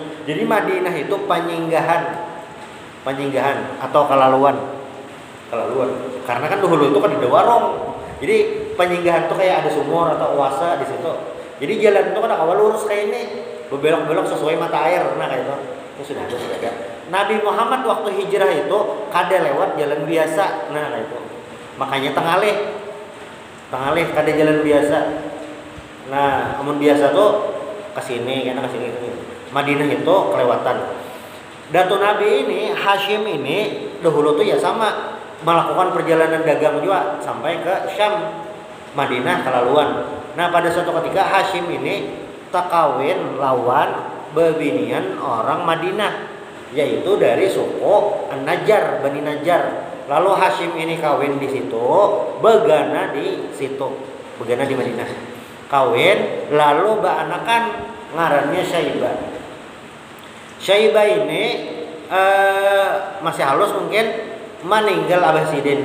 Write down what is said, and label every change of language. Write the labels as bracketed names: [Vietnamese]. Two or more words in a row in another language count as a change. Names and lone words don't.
[Indonesian] Jadi Madinah itu penyinggahan atau kelaluan. Karena kan dulu itu kan ada warung. Jadi penyinggahan tuh kayak ada sumur atau oase di situ. Jadi jalan itu kan awal lurus kayak ini, berbelok-belok sesuai mata air. Nah kayak itu sudah ada. Nabi Muhammad waktu hijrah itu kada lewat jalan biasa. Nah kayak itu. [Banjar] Makanya tengalih kada jalan biasa. Nah, amun biasa tuh kesini. [Indonesian] Madinah itu kelewatan. Datu Nabi ini Hashim ini dahulu tuh ya sama melakukan perjalanan dagang juga sampai ke Syam, Madinah kelaluan. [Banjar] Nah pada suatu ketika Hashim ini takawin lawan bebinian orang Madinah, yaitu dari suku An-Najjar, Bani Najjar. Lalu Hashim ini kawin di situ, begana di Madinah. Kawin, lalu baanakan ngarannya Syaibah. Syaibah ini masih halus mungkin meninggal Abah Sidin.